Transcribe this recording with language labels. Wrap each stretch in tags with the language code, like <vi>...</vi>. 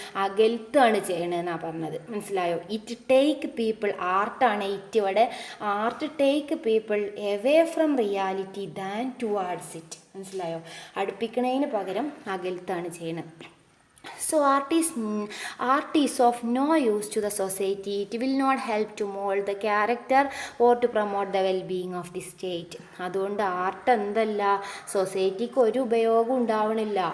<ml>അകലത്താണ് ചെയ്യണതെന്നാണ് പറഞ്ഞത്. മനസ്സിലായോ?</ml> <en>it take people,</en> <ml>ആർട്ടാണ് it ഇവിടെ.</ml> <en>Art take people away from reality than towards it.</en> <ml>മനസ്സിലായോ? അടുപ്പിക്കണതിന് പകരം അകലത്താണ് ചെയ്യണത്.</ml> <en>So art is of no use to the society. It will not help to mold the character or to promote the well-being of the state.</en> <ml>അതുകൊണ്ട് art എന്തല്ല, സൊസൈറ്റിക്ക് ഒരു ഉപയോഗം ഉണ്ടാവണില്ല.</ml>